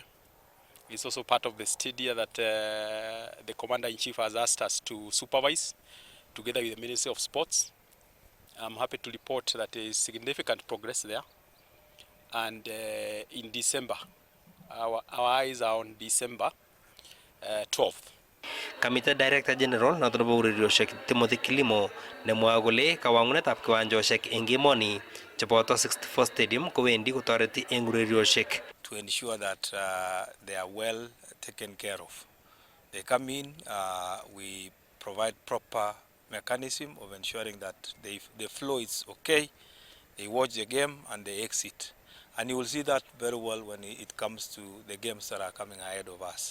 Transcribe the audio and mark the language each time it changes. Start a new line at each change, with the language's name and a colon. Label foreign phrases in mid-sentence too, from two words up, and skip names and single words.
English: It's also part of the stadia that the Commander-in-Chief has asked us to supervise together with the Ministry of Sports. I'm happy to report that there is significant progress there. And in December, our eyes are on December 12th.
Kalenjin: Kamite
English: Director General
Kalenjin: noton nebo urerioshek Timothy Kilimo nemwoe kole kawang'unetab kiwanjoshek eng emoni cheboto 64 Stadium kowendi kotoreti eng urerioshek
English: to ensure that they are well taken care of. They come in, we provide proper mechanism of ensuring that the flow is okay, they watch the game and they exit. And you will see that very well when it comes to the games that are coming ahead of us.